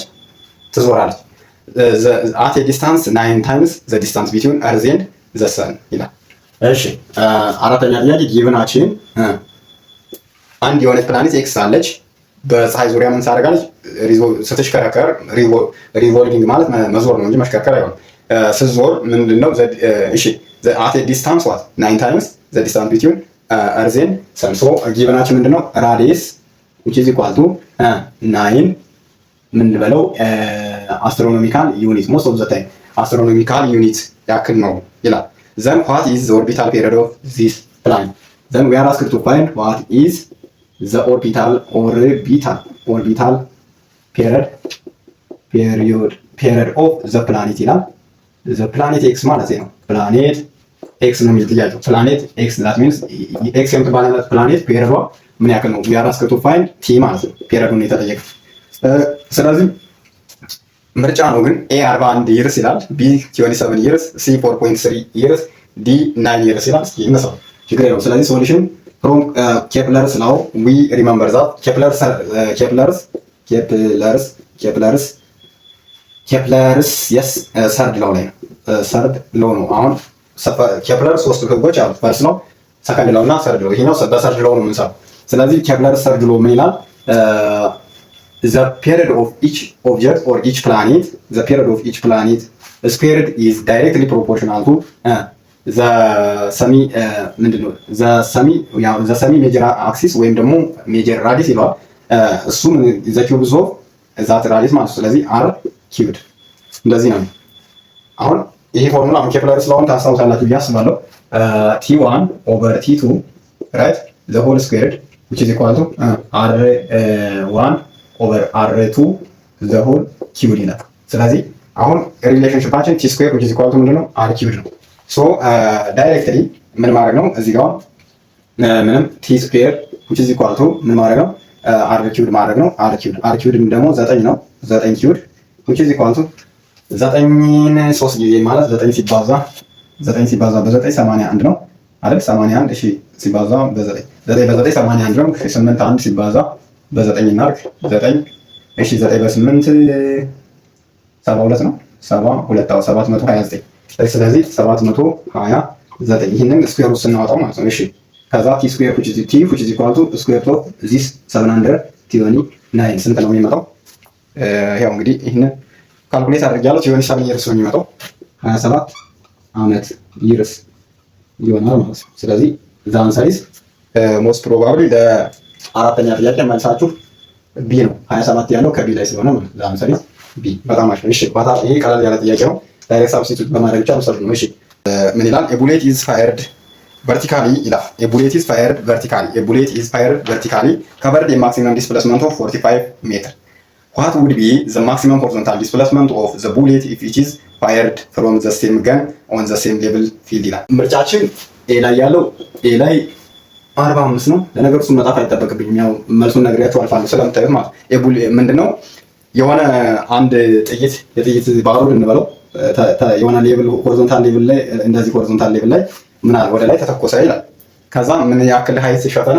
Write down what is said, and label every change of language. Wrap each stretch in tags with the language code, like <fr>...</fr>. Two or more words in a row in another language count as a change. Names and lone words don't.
<am>ትዞራለች።</am> <en>at a distance 9 times the distance between earth and the sun</en> <am>ይላል። እሺ አራተኛ ጥያቄ ጊቭናችን አንድ የሆነች ፕላኔት ኤክስ አለች፣ በፀሐይ ዙሪያ ምን ታደርጋለች? ስትሽከረከር፣ ሪቮልቪንግ ማለት መዞር ነው እንጂ መሽከርከር አይሆንም። ስትዞር ምንድነው? እሺ</am> <en>at a distance what 9 times the distance between earth and sun።</en> <am>ሶ ጊቭናችን ምንድነው?</am> <en>ራዲየስ which is equal to 9</en> <am>ምን በለው</am> <en>astronomical unit most of the time astronomical unit</en> <am>ያክል ነው ይላል።</am> <en>then what is the orbital period of this planet? then we are asked to find what is the orbital period of the planet ይላል። the planet x</en> <am>ማለት ነው።</am> <en>planet x</en> <am>ነው የሚል ጥያቄው።</am> <en>planet x that means x የምትባለው planet</en> <am>ፔሪዮዷ ምን ያክል ነው?</am> <en>we are asked to find t</en> <am>ማለት ነው። ፔሪዮዱን የተጠየቀው። ስለዚህ ምርጫ ነው ግን ኤ 41 ይርስ ይላል፣ ቢ 27 ይርስ፣ ሲ 4.3 ይርስ፣ ዲ 9 ይርስ ይላል። እስኪ እነሳው ችግር የለውም። ስለዚህ</am> <en>solution from Kepler's now we remember that Kepler's yes third law</en> <am>ላይ ነው።</am> <en>third law</en> <am>ነው። አሁን ኬፕለር ሶስት ህጎች አሉት።</am> <en>first law፣ second law</en> <am>እና</am> <en>third law።</en> <am>ይሄኛው በሰርድ ላው ነው የምንሰራው። ስለዚህ ኬፕለር</am> <en>third law</en> <am>ምን ይላል?</am> <en>the period of each object or each planet squared is directly proportional to the semi major axis ወይም</en> <am>ደግሞ</am> <en>major radius</en> <am>ይለዋል። እሱም</am> <en>the cubes of that radius</en> <am>ማለት ነው። ስለዚህ</am> <en>r cubed</en> <am>እንደዚህ ነው። አሁን ይሄ ፎርሙላ አሁን ኬፕለር ስለሆነ ታስታውሳላችሁ ብዬ አስባለሁ።</am> <en>t1 over t2 right the whole squared which is equal to r1 over r2 the whole cubed</en> <am>ይላል። ስለዚህ አሁን ሪሌሽንሺፓችን</am> <en>t square which is equal to</en> <am>ምንድነው?</am> <en>r cubed</en> <am>ነው።</am> <en>so directly</en> <am>ምን ማድረግ ነው? እዚህ ጋር ምንም</am> <en>t square which is equal to</en> <am>ምን ማድረግ ነው?</am> <en>r cubed</en> <am>ማድረግ ነው። r cubed ደግሞ 9 ነው።</am> <en>9 cubed which is equal to</en> <am>9ን 3 ጊዜ ማለት 9 ሲባዛ በ9 81 ነው አይደል? 81 እሺ ሲባዛ በ9 9 በ9 81 ነው። 8 1 ሲባዛ በ9 እናርግ 9 እሺ 9 በ8 72 ነው። 729 ስለዚህ 729 ይሄንን ስኩዌር ውስጥ ስናወጣው ማለት ነው። እሺ ከዛ</am> <en>t square which is equal to square root of this 729</en> <am>ስንት ነው የሚመጣው? ያው እንግዲህ ይሄንን ካልኩሌት አድርጌያለሁ። 27 ይርስ ነው የሚመጣው 27 ዓመት ይርስ ይሆናል ማለት ነው። ስለዚህ</am> <en>the answer is most probably</en> <am>አራተኛ ጥያቄ መልሳችሁ ቢ ነው። 27 ያለው ከቢ ላይ ስለሆነ ማለት ነው። ለምሳሌ ቢ በጣም አሪፍ ነው። እሺ ይሄ ቀላል ያለ ጥያቄ ነው።</am> <en>direct substitute</en> <am>በማድረግ ብቻ መሰረት ነው። እሺ ምን ይላል?</am> <en>a bullet is fired vertically ይላል። a bullet is fired vertically covered a maximum displacement of 45 meter.</en> <am>what would be the maximum horizontal displacement of the bullet if it is fired from the same gun on the same level field ይላል። ምርጫችን ኤ ላይ ያለው ኤ ላይ 45 ነው። ለነገሩ እሱን መጣፍ አይጠበቅብኝም። ያው መልሱን ነግሬያችሁ አልፋለሁ ስለምታዩት ማለት ምንድነው የሆነ አንድ የጥይት ባሩድ እንበለው የሆነ ሌቭል ሆሪዞንታል ሌቭል ላይ እንደዚህ ሆሪዞንታል ሌቭል ላይ ምን አለ ወደ ላይ ተተኮሰ ይላል። ከዛ ምን ያክል ሀይት ሸፈነ?</am>